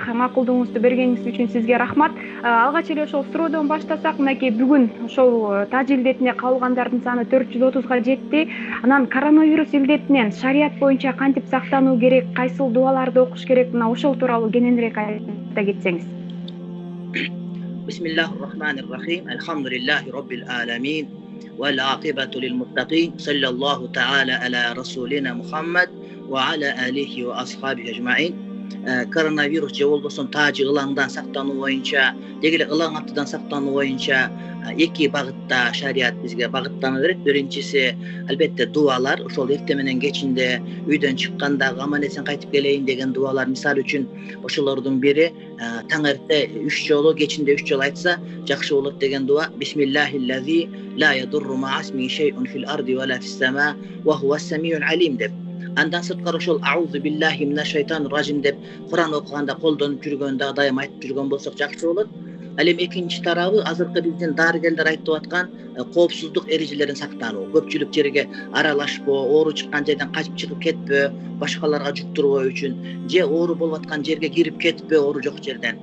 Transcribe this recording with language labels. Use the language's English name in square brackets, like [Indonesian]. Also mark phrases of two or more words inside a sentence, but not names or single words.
[Kyrgyz] Макулдугуңузду бергениңиз үчүн сизге рахмат. Алгач эле ошол суроодон баштасак, мынакей бүгүн ошол таж илдетине кабылгандардын саны 430 жетти. Анан коронавирус илдетинен шарият боюнча кантип сактануу керек, кайсыл дуаларды окуш керек, мына ошол тууралуу кененирээк айта кетсеңиз. [Arabic] بسم الله الرحمن الرحيم. الحمد لله رب العالمين. والعاقبة للمتقين صلى الله تعالى على رسولنا محمد وعلى آله وأصحابه أجمعين. [Kyrgyz] Koronavirus же болбосун тажы ылаңдан сактануу боюнча, дегеле ылаң аттыдан сактануу боюнча эки багытта шарият бизге багыттануу берет. Биринчиси албетте дуалар. Ошол эртең менен кечинде үйдөн чыкканда аман эсен кайтып келейин деген дуалар. Мисалы үчүн ошолордун бири таң эрте 3 жолу, кечинде 3 жолу айтса жакшы болот деген дуа. [Arabic] بسم الله الذي لا يضر مع اسمه شيء في الأرض ولا في السماء وهو السميع العليم деп. [Kyrgyz] Андан сырткары ошол [Arabic] أعوذ بالله من الشيطان الرجيم [Kyrgyz] деп Куран окуганда колдонуп жүргөндө дайым айтып жүргөн болсок жакшы болот. Ал эми экинчи тарабы азыркы биздин дарыгерлер айтып аткан коопсуздук эрежелерин сактануу. Көпчүлүк жерге аралашпоо, оору чыккан жерден качып чыгып кетпөө, башкаларга жуктурбоо үчүн, же оору болуп аткан жерге кирип кетпөө, оору жок жерден.